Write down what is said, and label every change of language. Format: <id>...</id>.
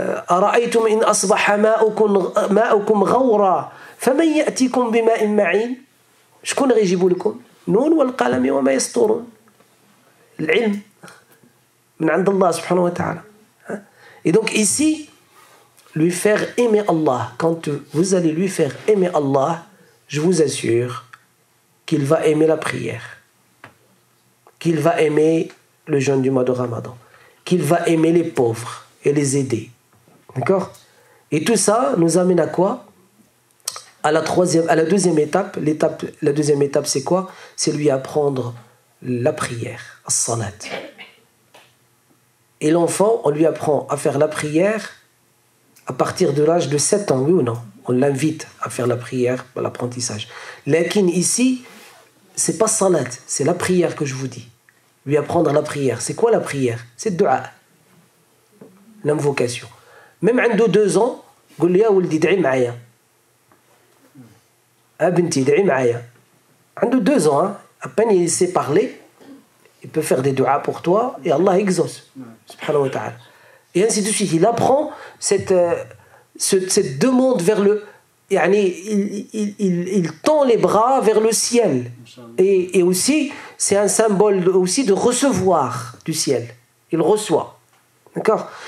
<ar>أرأيتم إن أصبح ماؤكم غورا فمن يأتيكم بماء معين شكون غيجيب لكم نون والقلم وما يسطرون العلم من عند الله سبحانه وتعالى.</ar> <fr>Et donc ici, lui faire aimer Allah, quand vous allez lui faire aimer Allah, je vous assure qu'il va aimer la prière, qu'il va aimer le jeûne du mois de Ramadan, qu'il va aimer les pauvres et les aider. D'accord? Et tout ça nous amène à quoi? À la deuxième étape. La deuxième étape, c'est quoi? C'est lui apprendre la prière, as-salat. Et l'enfant, on lui apprend à faire la prière à partir de l'âge de 7 ans, oui ou non? On l'invite à faire la prière, l'apprentissage. Lakin ici, c'est pas salat, c'est la prière que je vous dis. Lui apprendre la prière. C'est quoi la prière? C'est le dua. L'invocation.</fr> <ar>Même عنده 2 ans, قول لي يا ولدي ادعي معايا. بنتي ادعي معايا.</ar> <fr>عنده 2 ans, à peine il sait parler, il peut faire des duas pour toi et Allah exauce. Subhanahu wa ta'ala. Et ainsi de suite, il apprend cette demande vers le... Il tend les bras vers le ciel. Et aussi, c'est un symbole aussi de recevoir du ciel. Il reçoit. D'accord?</fr>